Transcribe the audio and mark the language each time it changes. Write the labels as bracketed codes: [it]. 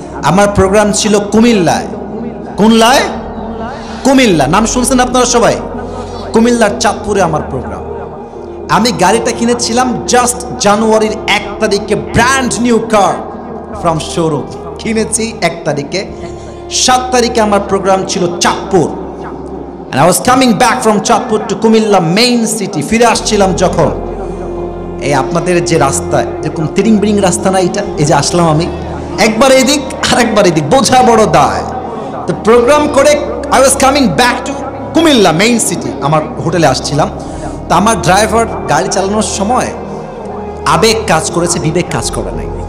[bn] আমার প্রোগ্রাম ছিল কুমিল্লায়। কোনলায়? কুমিল্লা। নাম শুনছেন আপনারা সবাই? কুমিল্লার চাঁদপুরে আমার প্রোগ্রাম। আমি গাড়িটা কিনেছিলাম জাস্ট জানুয়ারির 1 তারিখে, [en] brand new car from showroom [bn] কিনেছি 1 তারিখে। 7 তারিখে আমার প্রোগ্রাম ছিল Chandpur. [en] and I was coming back from Chandpur to Comilla main city. [bn] ফিরে আসছিলাম যখন, এই আপনাদের যে রাস্তা এরকম তিরিং বিরিং রাস্তা না, এটা এই যে আসলাম আমি, একবার এদিক আর একবার এদিক, বোঝা বড় দায়। তো প্রোগ্রাম করে [en] I was coming back to Comilla main city, [bn] আমার হোটেলে আসছিলাম। তো আমার ড্রাইভার গাড়ি চালানোর সময় আবেগ কাজ করেছে, বিবেক কাজ করে নাই।